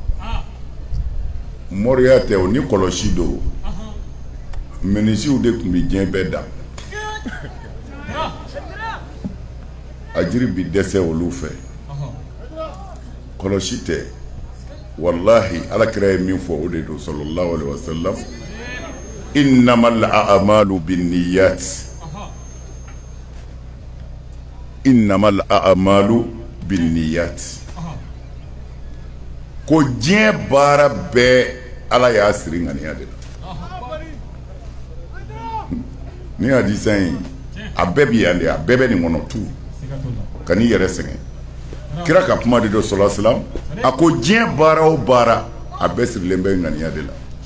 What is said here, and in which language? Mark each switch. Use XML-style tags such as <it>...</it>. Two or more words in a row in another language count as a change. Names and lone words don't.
<bm>mɔriya tɛ o ni kɔlɔsi do minisiw de tun bɛ diɲɛ bɛɛ da a jiri bi dɛsɛ olu fɛ kɔlɔsi tɛ wallahi alakira ye min fɔ o de do</bm> <ar>صلى الله عليه وسلم إنما الأعمال بالنيات إنما الأعمال بالنيات</ar> <bm>ko diɲɛ baara bɛɛ ala y'a siri ŋaniya de la ni hadisa in a bɛɛ bi yan de a bɛɛ bɛ nin kɔnɔ tu ka n'i yɛrɛ sɛgɛn kira ka kuma de do</bm> <ar>صلى الله عليه وسلم</ar> <bm>a ko diɲɛ baara o baara a bɛɛ sirilen bɛ ŋaniya de la</bm>